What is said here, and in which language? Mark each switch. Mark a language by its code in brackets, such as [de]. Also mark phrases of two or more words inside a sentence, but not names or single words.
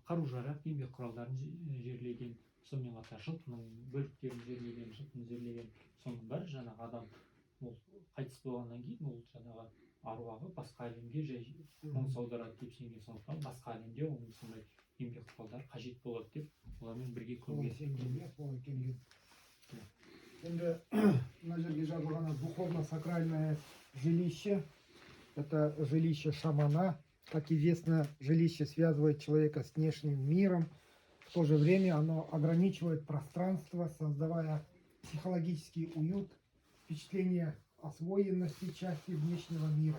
[kk] қару-жарақ, еңбек құралдарын жерлеген, сонымен қатар жылқының бөліктерін жерлеген, жылқыны жерлеген, соның бәрі жаңағы адам ол қайтыс болғаннан кейін ол жаңағы аруағы басқа әлемге жай қоныс аударады деп сенген, сондықтан басқа әлемде оның сондай еңбек ықпалдары қажет болады деп олармен бірге көрген. Енді мына жерге жазылған [ru] духовно-сакральное жилище – это жилище шамана. Как известно, жилище связывает человека с внешним миром. В то же время оно ограничивает пространство, создавая психологический уют, впечатление освоенности части внешнего мира.